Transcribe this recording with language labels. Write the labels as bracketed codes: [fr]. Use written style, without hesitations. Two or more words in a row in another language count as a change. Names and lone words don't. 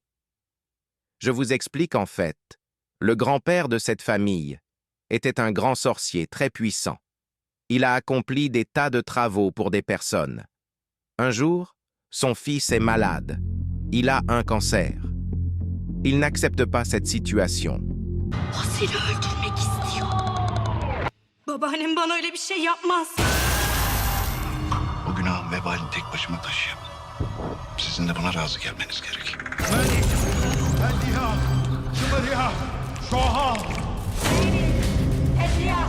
[fr] Je vous explique en fait. Le grand-père de cette famille était un grand sorcier très puissant. Il a accompli des tas de travaux pour des personnes. Un jour, son fils est malade. Il a un cancer. Il n'accepte pas cette situation. [tr] O seni öldürmek istiyor. Babaannem bana öyle bir şey yapmaz. O günahın vebalini tek başıma taşıyamam. Sizin de buna razı gelmeniz gerek. Ezya!